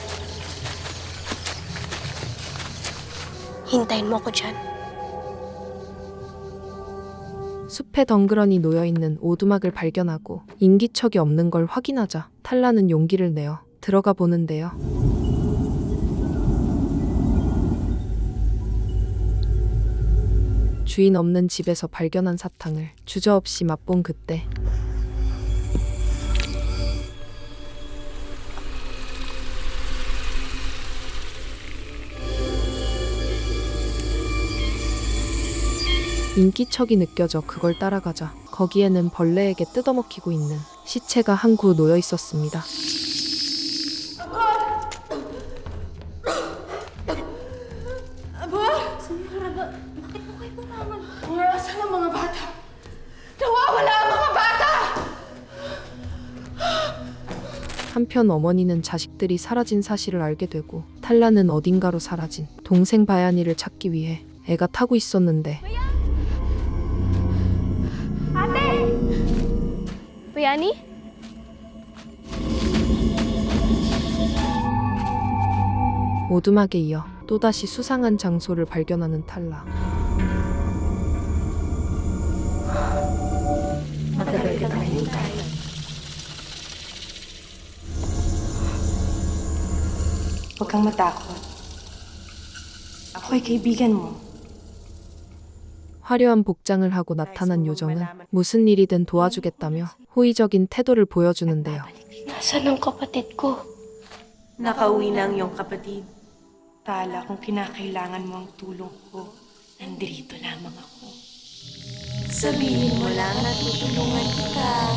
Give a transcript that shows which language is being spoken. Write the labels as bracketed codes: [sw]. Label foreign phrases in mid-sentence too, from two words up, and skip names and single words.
[tl] Hintayin mo ako dyan. [ko] 숲에 덩그러니 놓여있는 오두막을 발견하고 인기척이 없는 걸 확인하자 탈라는 용기를 내어 들어가 보는데요. 주인 없는 집에서 발견한 사탕을 주저없이 맛본 그때 인기척이 느껴져 그걸 따라가자 거기에는 벌레에게 뜯어먹히고 있는 시체가 한 구 놓여 있었습니다. [tl] Nasaan ang mga bata? Nawawala ang mga bata! [ko] 한편 어머니는 자식들이 사라진 사실을 알게 되고 탈라는 어딘가로 사라진 동생 바야니를 찾기 위해 애가 타고 있었는데 [tl] Bayani? [ko] 오두막에 이어 또다시 수상한 장소를 발견하는 탈라. [tl] Matagal ka na hintay. Huwag kang matakot. Ako ay kaibigan mo. [ko] 화려한 복장을 하고 나타난 요정은 무슨 일이든 도와주겠다며 호의적인 태도를 보여주는데요. [tl] Nasaan ang kapatid ko? Nakauwi na ang iyong kapatid. Tala, kung kinakailangan mo ang tulong ko, nandito lamang ako. Sabihin mo lang na tutulungan kita.